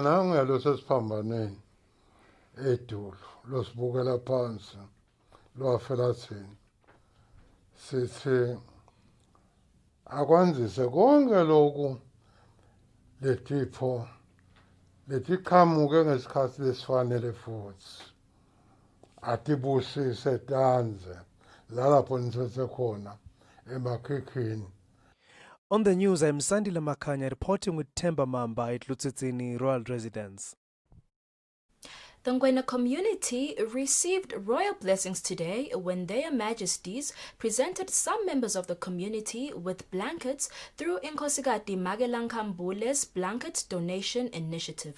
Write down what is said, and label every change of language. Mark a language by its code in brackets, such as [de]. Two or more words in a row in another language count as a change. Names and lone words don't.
[ss] nangelo sesiphambaneni edulu losibukela phansi lwafela thina sithi akwanzise konke lokhu letipho letiqhamuke ngesikhathi lesifanele futhi atibusise tanze lalapho nithethe khona emakhikhini. [en] On the news, I'm Sandile Makanya reporting with Themba Mamba at Lutsitsini Royal Residence. The Ngwene community received royal blessings today when their majesties presented some members of the community with blankets through Inkosikati Magelankambule's blanket donation initiative.